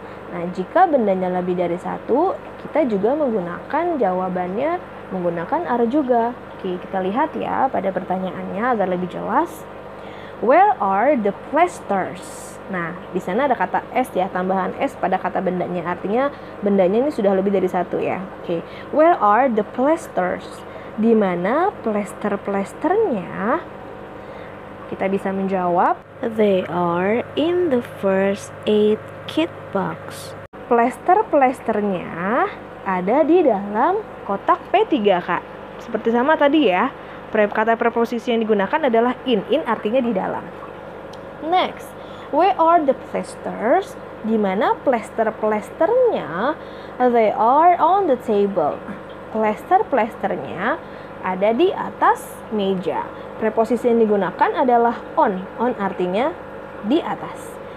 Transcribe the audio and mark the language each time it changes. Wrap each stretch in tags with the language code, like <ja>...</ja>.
<id>Nah, jika bendanya lebih dari satu, kita juga menggunakan jawabannya menggunakan are juga. Oke, kita lihat ya pada pertanyaannya agar lebih jelas.</id> <en>Where are the plasters?</en> <id>Nah, di sana ada kata S ya, tambahan S pada kata bendanya. Artinya bendanya ini sudah lebih dari satu ya.</id> <en>Oke, where are the plasters?</en> <id>Di mana plester-plesternya? Kita bisa menjawab,</id> <en>they are in the first aid kit box.</en> <id>Plester-plesternya ada di dalam kotak P3K. Seperti sama tadi ya. Kata preposisi yang digunakan adalah in. In artinya di dalam.</id> <en>Next, where are the plasters?</en> <id>Di mana plester-plesternya?</id> <en>They are on the table.</en> <id>Plester-plesternya ada di atas meja. Preposisi yang digunakan adalah on. On artinya di atas.</id>